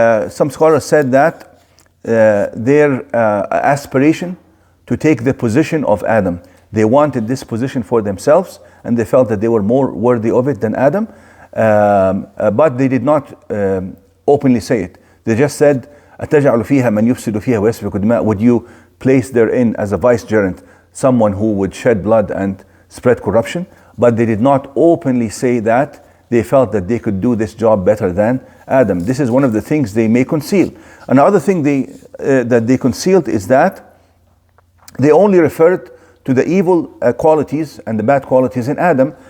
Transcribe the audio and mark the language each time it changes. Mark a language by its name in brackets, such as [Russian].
[English] Some scholars said that their aspiration to take the position of Adam. They wanted this position for themselves, and they felt that they were more worthy of it than Adam. But they did not openly say it. They just said, [Arabic] أَتَجْعَلُ فِيهَا مَنْ يُفْسِدُ فِيهَا وَيَسْفِكُ الدِّمَاءَ. [English] Would you place therein as a vicegerent someone who would shed blood and spread corruption? But they did not openly say that. They felt that they could do this job better than Adam. This is one of the things they may conceal. Another thing that they concealed is that they only referred to the evil qualities and the bad qualities in Adam.